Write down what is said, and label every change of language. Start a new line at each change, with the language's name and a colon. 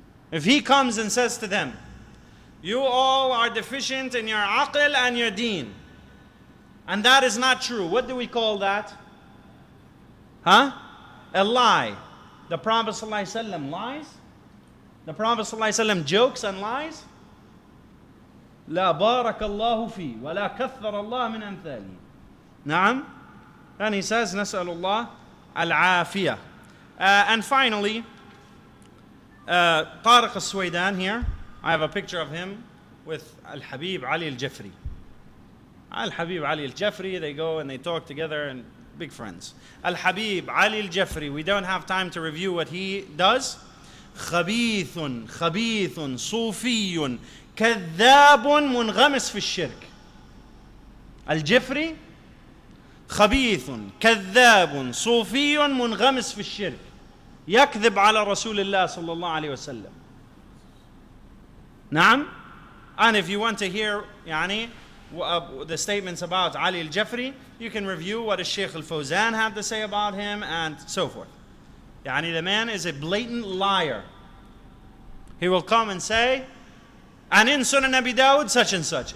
English: If he comes and says to them, you all are deficient in your aql and your deen, and that is not true, what do we call that? Huh? A lie. The Prophet ﷺ lies? The Prophet ﷺ jokes and lies?
Arabic: لا بارك الله فيه ولا كثر الله من أمثاله. نعم.
English: And he says,
Arabic: نسأل الله al-afiyah.
English: And finally, Tariq Suwaidan here. I have a picture of him with al-Habib Ali al-Jafri. Al-Habib Ali al-Jafri, they go and they talk together and big friends. Al-Habib Ali al-Jafri, we don't have time to review what he does.
Arabic: خبيث صوفي كذاب منغمس في الشرك. الجفري خبيث كذاب صوفي منغمس في الشرك يكذب على رسول الله صلى الله عليه وسلم. نعم.
English: And if you want to hear the statements about Ali al-Jafri, you can review what Shaykh al-Fawzan had to say about him and so forth. The man is a blatant liar. He will come and say, and in Sunan Abi Dawud such and such.